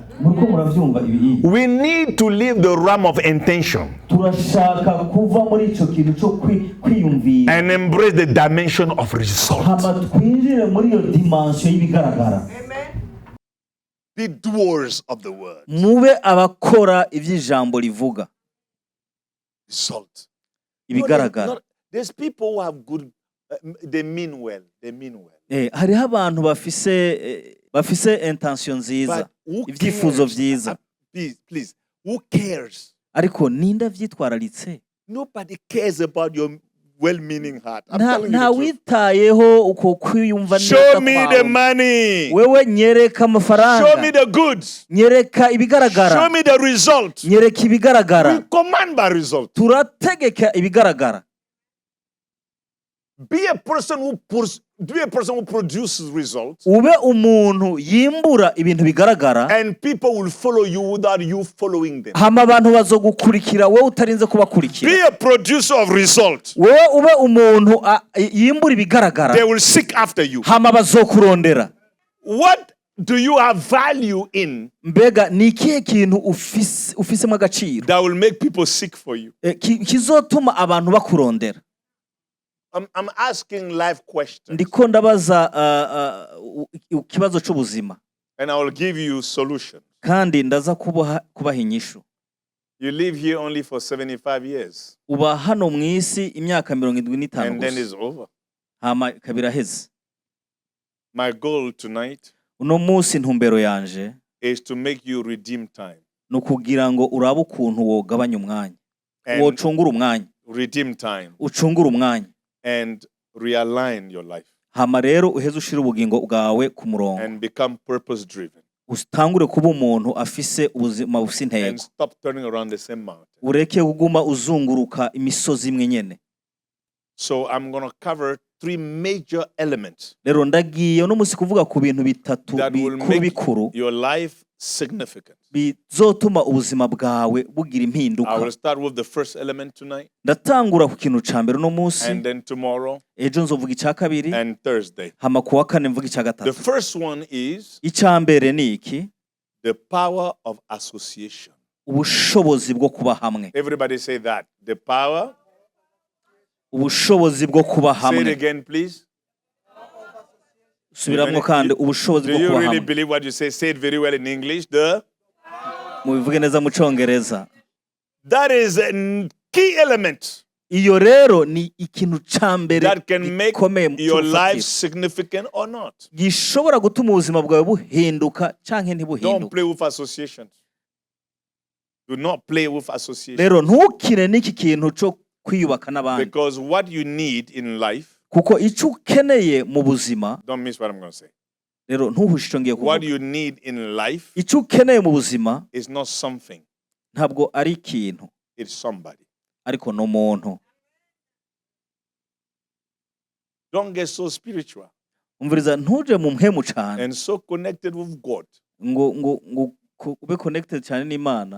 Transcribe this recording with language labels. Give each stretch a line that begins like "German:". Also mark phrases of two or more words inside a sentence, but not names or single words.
English: We need to leave the realm of intention and embrace the dimension of result. Amen. Be doers of the word.
Rundi: Mube abakora ivy'ijambo rivuga.
English: Result.
Rundi: Ibigaragara.
English: There's people who have good, they mean well.
Rundi: Hariho abantu bafise intention nziza, ibyifuzo vyiza.
English: Please, who cares?
Rundi: Ariko ninda vyitwararitse.
English: Nobody cares about your well-meaning heart. I'm telling you
Rundi: nta
English: the truth.
Rundi: witayeho uko kwiyumva neza
English: Show me the
Rundi: kwawe.
English: money.
Rundi: Wewe nyereka
English: Show me
Rundi: amafaranga,
English: the goods.
Rundi: nyereka
English: Show
Rundi: ibigaragara,
English: me the result.
Rundi: nyereka
English: We
Rundi: ibigaragara.
English: command by result.
Rundi: Turategeka ibigaragara.
English: Be a person who produces results,
Rundi: Ube umuntu yimbura ibintu bigaragara,
English: and people will follow you without you following them.
Rundi: hama abantu bazogukurikira wowe utarinze kubakurikira.
English: Be a producer of results.
Rundi: Wowe ube umuntu yimbura ibigaragara,
English: They will seek after you.
Rundi: hama bazokurondera.
English: What do you have value in
Rundi: Mbega ni ikihe kintu ufisemo agaciro
English: that will make people seek for you?
Rundi: kizotuma abantu bakurondera?
English: I'm asking life questions,
Rundi: Ndiko ndabaza ikibazo cy'ubuzima,
English: and I will give you solutions.
Rundi: kandi ndaza kubaha inyishu.
English: You live here only for 75 years,
Rundi: Uba hano mu isi imyaka 75
English: and then
Rundi: gusa,
English: it's over.
Rundi: hama kabira heze.
English: My goal tonight
Rundi: Uno munsi ntumbero yanje
English: is to make you redeem time.
Rundi: nukugira ngo urabe ukuntu wogabanya umwanya,
English: And
Rundi: wocungura umwanya,
English: redeem time
Rundi: ucungura umwanya,
English: and realign your life
Rundi: hama rero uheze ushira ubugingo bwawe ku murongo,
English: and become purpose driven,
Rundi: utangure kuba umuntu afise ubuzima bufise
English: and
Rundi: intego.
English: stop turning around the same mountain.
Rundi: Ureke kuguma uzunguruka imisozi imwe nyene.
English: So I'm going to cover 3 major elements
Rundi: Rero ndagiye no musi kuvuga ku bintu bitatu
English: that will
Rundi: bikuru
English: make
Rundi: bikuru
English: your life significant.
Rundi: bizotuma ubuzima bwawe bugira
English: I
Rundi: impinduka.
English: will start with the first element tonight,
Rundi: Ndatangura ku kintu ca mbere no musi,
English: and then tomorrow
Rundi: ejo nzovuga icya kabiri,
English: and Thursday.
Rundi: hama kuwa kane mvuga icya
English: The
Rundi: gatatu.
English: first one is
Rundi: Icya mbere ni iki?
English: the power of association.
Rundi: Ubushobozi bwo kuba hamwe.
English: Everybody say that. The power.
Rundi: Ubushobozi bwo kuba
English: Say it
Rundi: hamwe.
English: again, please.
Rundi: Subiramo kandi ubushobozi
English: Do
Rundi: bwo
English: you
Rundi: kuba
English: really
Rundi: hamwe.
English: believe what you say? Say it very well in English.
Rundi: Mubivuge neza mu Congereza.
English: That is a key element
Rundi: Iyo rero ni ikintu ca mbere
English: that can make
Rundi: gikomeye
English: your life
Rundi: cy'ubufatiro.
English: significant or not.
Rundi: Gishobora gutuma ubuzima bwawe buhinduka canke
English: Don't
Rundi: ntibuhinduka.
English: play with associations. Do not play with associations.
Rundi: Rero ntukire n'iki kintu cyo kwiyubaka n'abandi,
English: Because what you need in life,
Rundi: kuko icyo ukeneye mu buzima,
English: don't miss what I'm going to say.
Rundi: rero ntuhushe icyo ngiye
English: What
Rundi: kuvuga.
English: you need in life
Rundi: Icyo ukeneye mu buzima
English: is not something,
Rundi: ntabwo ari ikintu,
English: it's somebody.
Rundi: ariko ni umuntu.
English: Don't get so spiritual
Rundi: Umviriza, ntuje mu mpemu cyane
English: and so connected with God
Rundi: ngo ube connected cyane n'Imana,